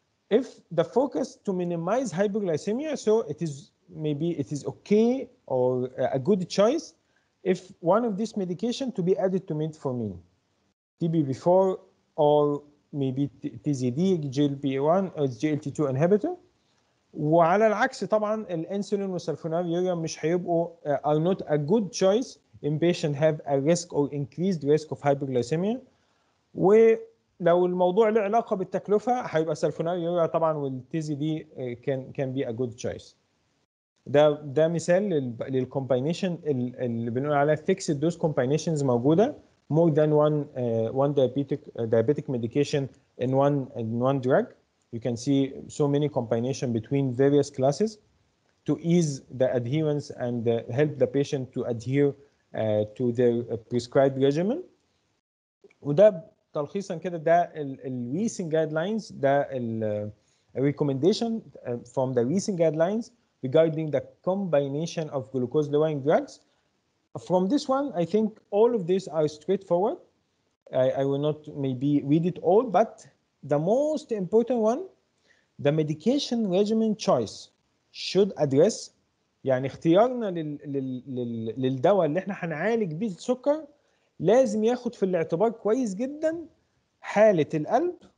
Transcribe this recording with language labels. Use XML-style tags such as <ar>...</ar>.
<en>if the focus to minimize hypoglycemia, so maybe it is okay or a good choice if one of these medication to be added to metformin, TB4 or maybe TZD, GLP1 or GLT2 inhibitor.</en> <ar>وعلى العكس طبعا الانسولين والسلفونيلوريا مش هيبقوا</ar> <en>are not a good choice in patient have a risk or increased risk of hypoglycemia.</en> <ar>ولو الموضوع له علاقه بالتكلفه هيبقى السلفونيلوريا طبعا والتيزي دي</ar> <en>can be a good choice.</en> <ar>ده مثال للكومباينيشن اللي بنقول عليها</ar> <en>fixed dose combinations</en> <ar>موجوده</ar> <en>more than one diabetic medication in one drug. You can see so many combination between various classes to ease the adherence and help the patient to adhere to their prescribed regimen.</en> <ar>وده تلخيصا كده ده ال</ar> <en>recent guidelines، ده ال recommendation from the recent guidelines regarding the combination of glucose lowering drugs. From this one, I think all of these are straightforward. I will not maybe read it all, but the most important one, the medication regimen choice should address،</en> <ar>يعني اختيارنا للدواء اللي احنا هنعالج بيه السكر لازم ياخد في الاعتبار كويس جدا حالة القلب،</ar>